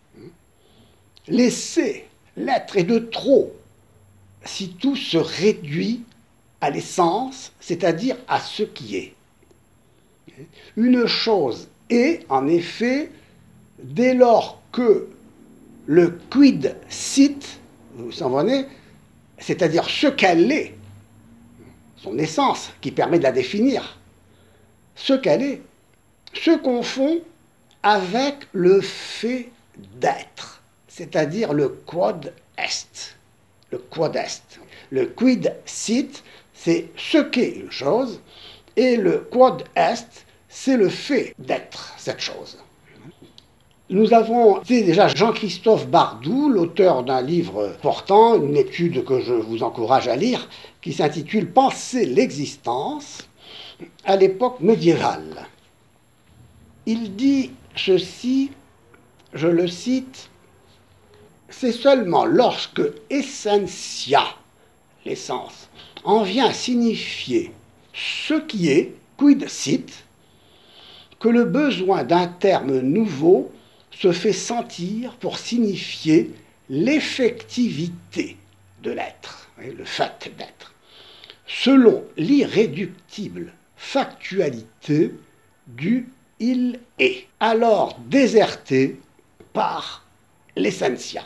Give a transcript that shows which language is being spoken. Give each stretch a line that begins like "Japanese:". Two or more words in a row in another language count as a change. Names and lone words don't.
French: Laisser l'être est de trop si tout se réduit à l'essence, c'est-à-dire à ce qui est. Une chose est, en effet, dès lors que le
Latin: quid sit,
French: vous s'en venez, c'est-à-dire ce qu'elle est, son essence qui permet de la définir, ce qu'elle est, se confond avec le fait d'être, c'est-à-dire le
Latin: quod est. Le quod est. Le quid sit,
French: c'est ce qu'est une chose, et le
Latin: quod est,
French: c'est le fait d'être cette chose. Nous avons déjà Jean-Christophe Bardou, l'auteur d'un livre portant, une étude que je vous encourage à lire, qui s'intitule « Penser l'existence à l'époque médiévale ». Il dit ceci, je le cite, « C'est seulement lorsque essentia, l'essence, en vient à signifier ce qui est,
Latin: quid sit,
French: que le besoin d'un terme nouveau se fait sentir pour signifier l'effectivité de l'être, le fait d'être, selon l'irréductible factualité du il est, alors déserté par l'essentia.